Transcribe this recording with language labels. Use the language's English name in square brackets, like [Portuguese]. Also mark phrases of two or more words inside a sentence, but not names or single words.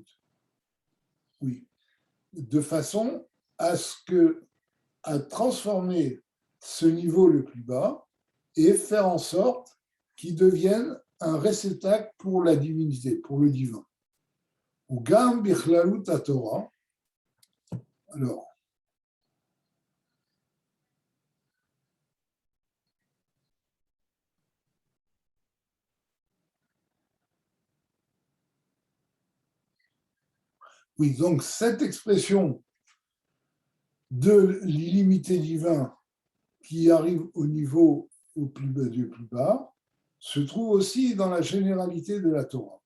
[French] Oui, de façon à transformer ce niveau le plus bas et faire en sorte qu'il devienne un réceptacle pour la divinité, pour le divin. [Hebrew] וגם בכללות תורה. [French] Alors, oui, donc cette expression de l'illimité divin qui arrive au niveau du plus bas se trouve aussi dans la généralité de la Torah.